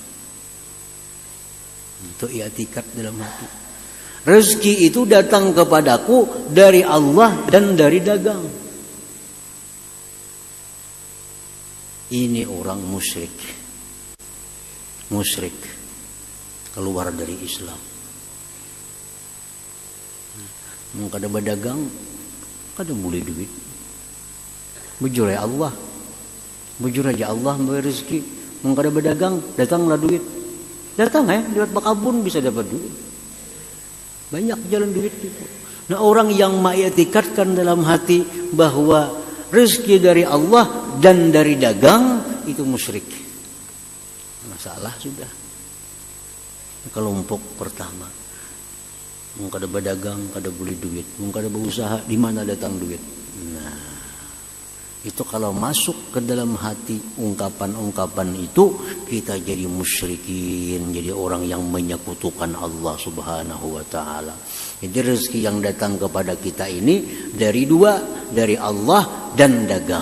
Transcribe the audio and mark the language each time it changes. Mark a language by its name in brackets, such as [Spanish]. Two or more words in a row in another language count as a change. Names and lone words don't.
[Indonesian] Itu i'tikad dalam hati. Rezeki itu datang kepadaku dari Allah dan dari dagang. Ini orang musyrik. Musyrik. Keluar dari Islam. [Banjar] Mau kada berdagang, kada boleh duit. Bujur ya Allah. Bujur aja Allah memberi rezeki. Mau kada berdagang, datanglah duit. Datang lewat bakabun bisa dapat duit. [Indonesian] Banyak jalan duit itu. Nah, orang yang mengiktikadkan dalam hati bahwa rezeki dari Allah dan dari dagang, itu musyrik. Masalah sudah. Kelompok pertama. [Banjar] Mau kada berdagang, kada boleh duit. Mau kada berusaha, di mana datang duit? [Indonesian] Nah, itu kalau masuk ke dalam hati ungkapan-ungkapan itu, kita jadi musyrikin, jadi orang yang menyekutukan Allah [Arabic] سبحانه وتعالى. [Indonesian] Jadi rezeki yang datang kepada kita ini dari dua, dari Allah dan dagang.